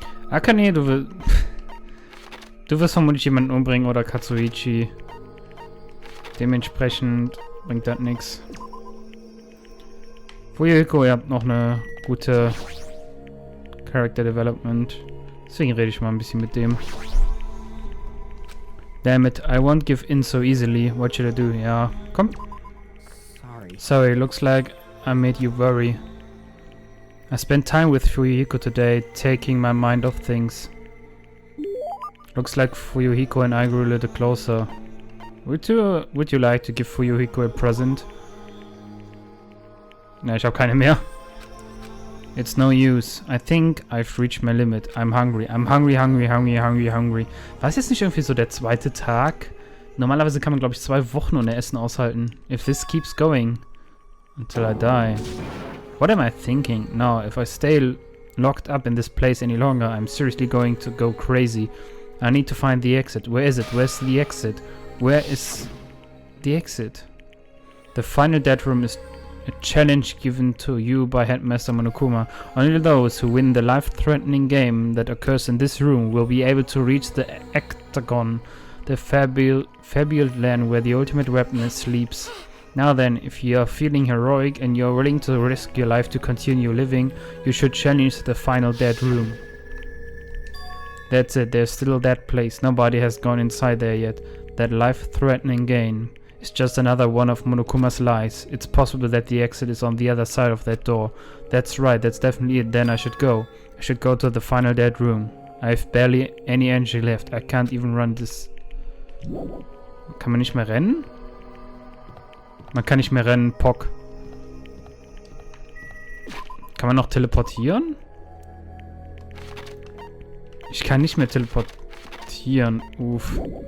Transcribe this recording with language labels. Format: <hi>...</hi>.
<de>Akane, du wirst vermutlich jemanden umbringen oder Katsuichi. Dementsprechend bringt das nichts. Fuyuhiko, ihr habt noch eine gute Character Development. Deswegen rede ich mal ein bisschen mit dem.</de> <en>Damn it, I won't give in so easily. What should I do?</en> <de>Ja, komm.</de> <en>Sorry, looks like I made you worry. I spent time with Fuyuhiko today, taking my mind off things. Looks like Fuyuhiko and I grew a little closer. Would you like to give Fuyuhiko a present?</en> <de>Na, ich habe keine mehr.</de> <en>It's no use. I think I've reached my limit. I'm hungry. I'm hungry.</en> <de>War es jetzt nicht irgendwie so der zweite Tag? Normalerweise kann man, glaube ich, 2 Wochen ohne Essen aushalten.</de> <en>If this keeps going. Until I die. What am I thinking? No, if I stay locked up in this place any longer, I'm seriously going to go crazy. I need to find the exit. Where is it? Where's the exit? Where is the exit? The final dead room is a challenge given to you by Headmaster Monokuma. Only those who win the life-threatening game that occurs in this room will be able to reach the Octagon, the fabulous land where the ultimate weapon sleeps. Now then, if you are feeling heroic and you're willing to risk your life to continue living, you should challenge the final dead room. That's it, there's still that place. Nobody has gone inside there yet. That life-threatening game is just another one of Monokuma's lies. It's possible that the exit is on the other side of that door. That's right, that's definitely it. Then I should go. I should go to the final dead room. I have barely any energy left. I can't even run this.</en> <de>Kann man nicht mehr rennen? Man kann nicht mehr rennen, Pock. Kann man noch teleportieren? Ich kann nicht mehr teleportieren. Uff.</de>